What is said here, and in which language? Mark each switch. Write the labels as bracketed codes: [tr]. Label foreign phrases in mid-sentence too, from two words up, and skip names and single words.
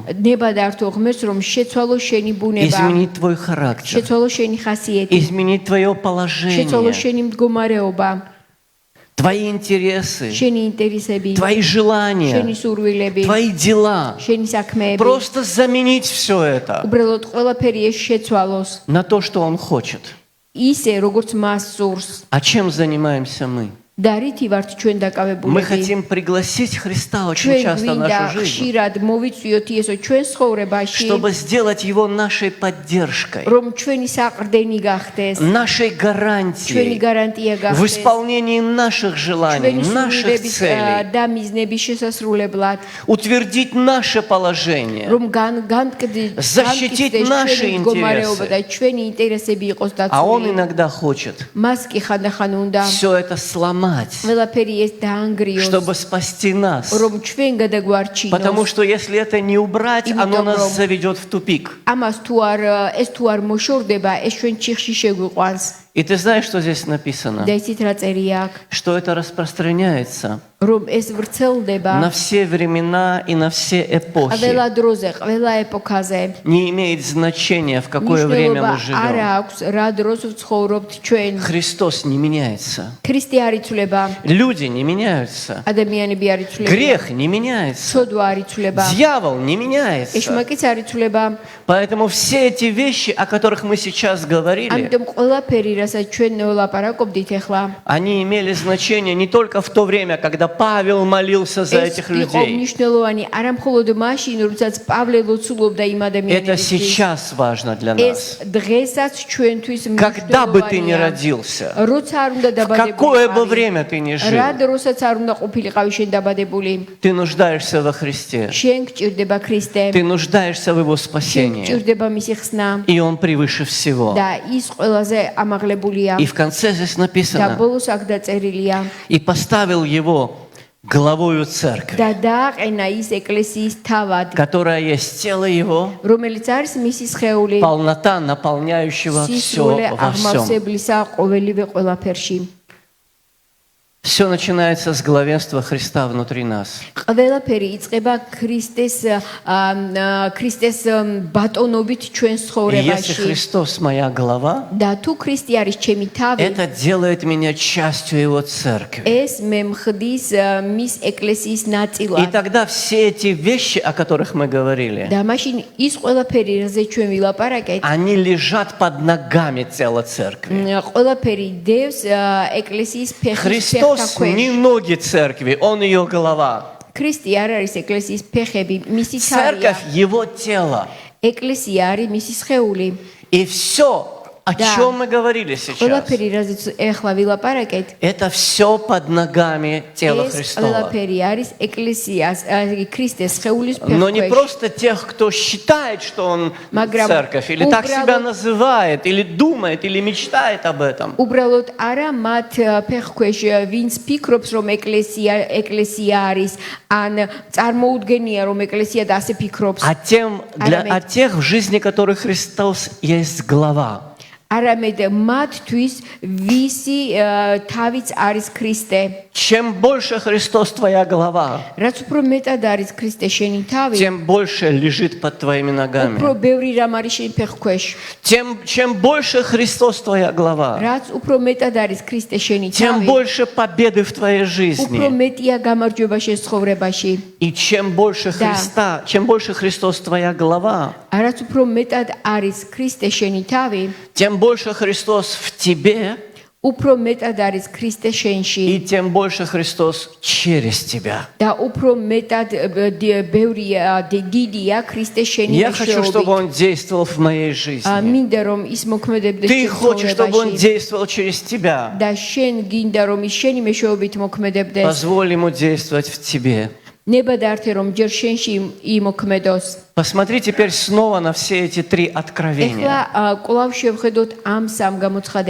[ka] ნება დართო ღმერთს რომ შეცვალო შენი ბუნება, [ru] изменить твой характер, [ka] შეცვალო შენი ხასიეთი, [ru] изменить твое [ka] შეცვალო [ru] положение, [ka] შენი მდგომარეობა, [ru] твои интересы, [ka] შენი ინტერესები, [ru] твои желания, [ka] შენი სურვილები, [ru] твои дела. [ka] შენი საქმეები. [ru] Просто заменить все это [ka] უბრალოდ ყველაფერი ეს შეცვალოს [ru] на то, что Он хочет. [ka] ისე როგორც მას სურს. [ru] А чем занимаемся мы? [ka] და რითი ვართ ჩვენ [ru] Мы [ka] დაკავებულები? [ru] хотим пригласить Христа очень ჩვენ часто в გვინდა нашу жизнь, [ka] ხშირად მოვიწვიოთ იესო ჩვენ ცხოვრებაში, [ru] чтобы сделать Его нашей поддержкой, [ka] რომ ჩვენი საყრდენი გახდეს, [ru] нашей [ka] ჩვენი [ru] гарантией [ka] გარანტია [ru] в [ka] გახდეს, [ru] исполнении наших желаний, [ka] ჩვენი [ru] наших [ka] სურვილების [ru] целей, [ka] და მიზნების შესასრულებლად, [ru] утвердить наше положение, [ka] რომ განკდე [ru] защитить наши [ka] მდგომარეობა და [ru] интересы. [ka] ჩვენი ინტერესები იყოს [ru] А Он [ka] დაცული. [ru] иногда хочет [ka] მას კი ხანდახან უნდა [ru] все это сломать, [ka] ყველაფერი ეს დაანგრიოს, [ru] чтобы спасти нас. [ka] რომ ჩვენ გადაგვარჩინოს. [ru] Потому что если это не убрать, оно [ka] Იმიტომ, [ru] нас [ka] რომ [ru] заведет в тупик. [ka] ამას ეს თუ არ მოშორდება, ეს ჩვენ ჩიხში შეგვიყვანს. [ru] И ты знаешь, что здесь написано? [ka] და იცით რა წერია აქ, [ru] Что это распространяется [ka] რომ ეს ვრცელდება [ru] на все времена и на все эпохи. [ka] ყველა დროზე, ყველა ეპოქაზე. [ru] Не имеет значения, в какое время [ka] მნიშვნელობა [ru] мы [ka] არ [ru] живем. [ka] აქვს, რა დროს ვცხოვრობთ ჩვენ. [ru] Христос не меняется. [ka] ქრისტე არ იცვლება, [ru] Люди не меняются. [ka] ადამიანები არ იცვლება, [ru] Грех не меняется. [ka] ცოდვა არ იცვლება, [ru] Дьявол не меняется. [ka] ეშმაკიც არ იცვლება. [ru] Поэтому все эти вещи, о которых мы сейчас говорили, [ka] ამიტომ ყველაფერი, რასაც ჩვენ ვლაპარაკობდით ახლა, [ru] они имели значение не только в то время, когда Павел молился за [ka] ეს [ru] этих [ka] იყო [ru] людей. [ka] მნიშვნელოვანი არა მხოლოდ მაშინ, როდესაც პავლე ლოცულობდა იმ [ru] Это [ka] ადამიანებისთვის. [ru] сейчас важно для [ka] ეს [ru] нас. [ka] დღესაც ჩვენთვის [ru] Когда бы ты ни [ka] მნიშვნელოვანია. [ru] родился, [ka] როცა არ უნდა [ru] в какое бы [ka] დაბადებულიყავი, [ru] время ты ни жил, [ka] რა დროსაც არ უნდა ყოფილიყავი შენ დაბადებული, [ru] ты нуждаешься во Христе. [ka] შენ გჭირდება ქრისტე, [ru] Ты нуждаешься в Его [ka] შენ [ru] спасении. [ka] გჭირდება მისი ხსნა [ru] И Он превыше всего. [ka] და ის ყველაზე ამაღლებულია. [ru] И в конце здесь [ka] და [ru] написано, [ka] ბოლოს აქ დაწერილია [ru] и поставил его главою церкви, [ka] და დააყენა ის ეკლესიის თავად, [ru] которая есть тело Его, [ka] რომელიც არის მისი სხეული, [ru] полнота, наполняющего все სისრულე во всем. [ka] აღმავსებლისა ყოველივე ყველაფერში. [ru] Все начинается с главенства Христа внутри нас. [ka] ყველაფერი იწყება ქრისტეს ბატონობით ჩვენ [ru] И если [ka] ცხოვრებაში. [ru] Христос моя глава, [ka] და თუ ქრისტე არის ჩემი თავი, [ru] это делает меня частью Его церкви. [ka] ეს მე მხდის მის ეკლესიის [ru] И [ka] ნაწილად. [ru] тогда все эти вещи, о которых мы говорили, [ka] და მაშინ ის ყველაფერი, რაზე ჩვენ ვილაპარაკეთ, [ru] они лежат под ногами тела церкви. [ka] ყველაფერი დევს ეკლესიის ფეხის [ru] Христос не [ka] ფეხქვეშ. [ru] ноги церкви, Он ее голова. [ka] ქრისტე არ არის ეკლესიის ფეხები, მისი თავია. [ru] Церковь – Его тело. [ka] ეკლესია არის მისი სხეული. [ru] И все О чем мы говорили сейчас? [ka] ყველაფერი, რაზეც ეხლა ვილაპარაკეთ, [ru] Это все под ногами тела [ka] ეს [ru] Христова. [ka] ყველაფერი არის ეკლესიას, ქრისტეს სხეულის [ru] Но не [ka] ფეხქვეშ. [ru] просто тех, кто считает, что он [ka] Მაგრამ [ru] церковь, или так себя [ka] უბრალოდ- [ru] называет, или думает, или мечтает об этом. [ka] უბრალოდ არა მათ ფეხქვეშ, ვინც ფიქრობს, რომ ეკლესია არის, ან წარმოუდგენია, რომ ეკლესია და ასე ფიქრობს. [ru] О тех, в жизни которых Христос есть глава. [ka] არამედ მათთვის, ვისი თავიც არის ქრისტე. [ru] Чем больше Христос твоя глава, [ka] რაც უფრო მეტად არის ქრისტე შენი თავი, [ru] тем больше лежит под твоими ногами. [ka] უფრო ბევრი რამ არის შენი ფეხქვეშ. [ru] Чем больше Христос твоя глава, [ka] რაც უფრო მეტად არის ქრისტე შენი [ru] тем [ka] თავი, [ru] больше победы в твоей [ka] უფრო [ru] жизни. [ka] მეტია გამარჯვება შენ ცხოვრებაში. [ru] И чем больше Христос твоя глава, [ka] რაც უფრო მეტად არის ქრისტე შენი თავი, [ru] тем больше Христос в тебе, [ka] უფრო მეტად არის ქრისტე შენში [ru] и тем больше Христос через тебя. [ka] და უფრო მეტად დიდია ქრისტე შენი [ru] Я хочу, чтобы [ka] მეშვეობით. [ru] Он действовал в моей жизни. [ka] მინდა რომ ის მოქმედებდეს [ru] Ты [ka] შენ [ru] хочешь, чтобы Он [ka] ცხოვრებაში [ru] действовал через тебя. [ka] და შენ გინდა რომ ის შენი მეშვეობით მოქმედებდეს. [ru] Позволь Ему действовать в тебе. [ka] ნებადართე რომ ჯერ შენში იმოქმედოს. [ru] Посмотри теперь снова на все эти три откровения. [ka] ეხლა კვლავ შევხედოთ ამ სამ გამოცხადებას.